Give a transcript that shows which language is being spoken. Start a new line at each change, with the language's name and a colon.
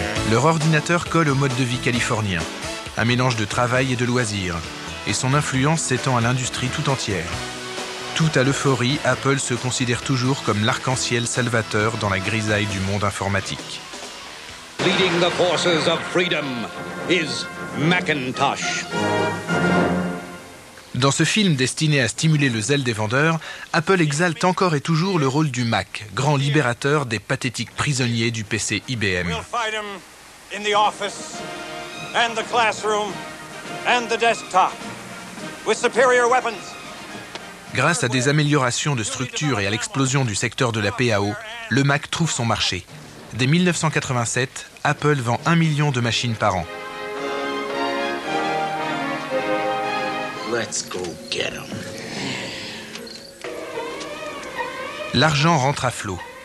French: Leur ordinateur colle au mode de vie californien, un mélange de travail et de loisirs, et son influence s'étend à l'industrie tout entière. Tout à l'euphorie, Apple se considère toujours comme l'arc-en-ciel salvateur dans la grisaille du monde informatique.
English: Leading the forces of freedom is Macintosh.
French: Dans ce film destiné à stimuler le zèle des vendeurs, Apple exalte encore et toujours le rôle du Mac, grand libérateur des pathétiques prisonniers du PC IBM.
English: In the office and the classroom and the desktop with superior weapons.
French: Grâce à des améliorations de structure et à l'explosion du secteur de la PAO, le Mac trouve son marché. Dès 1987, Apple vend 1 million de machines par an.
English: Let's go get 'em.
French: L'argent rentre à flot.